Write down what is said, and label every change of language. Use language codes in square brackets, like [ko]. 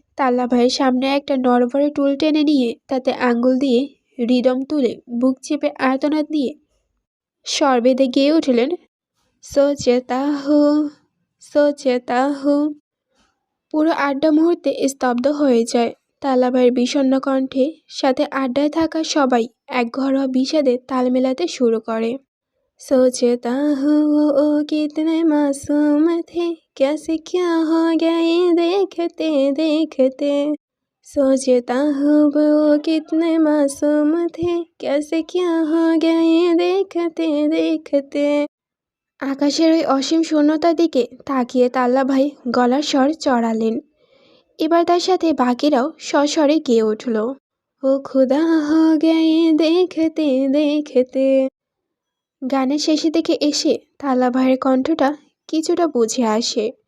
[bn] তাল্লা ভাইয়ের সামনে একটা নড়বড়ে টুল টেনে নিয়ে তাতে আঙ্গুল দিয়ে রিদম তুলে বুক চেপে আর্তনাদ দিয়ে স্বর বেঁধে গেয়ে উঠলেন, [hi] সোচেতা হো, সোচেতা হো। [bn] পুরো আড্ডা মুহূর্তে স্তব্ধ হয়ে যায়। তাল্লা ভাইয়ের বিষণ্ণ কণ্ঠে সাথে আড্ডায় থাকা সবাই এক ঘরোয়া বিষাদে তাল মেলাতে শুরু করে। [hi] सोचता हूँ वो कितने मासूम थे, कैसे क्या हो गया ये देखते देखते। सोचता हूँ वो कितने मासूम थे, कैसे क्या हो गया ये देखते देखते। [bn] আকাশের ওই অসীম শূন্যতার দিকে তাকিয়ে তাল্লা ভাই গলার স্বর চড়ালেন। এবার তার সাথে বাকিরাও সস্বরে গেয়ে উঠল, [hi] ও খুদা হো গয়া ये देखते देखते। [bn] গানের শেষের দিকে এসে তাল্লা ভাইয়ের কণ্ঠটা কিছুটা বুঝে আসে।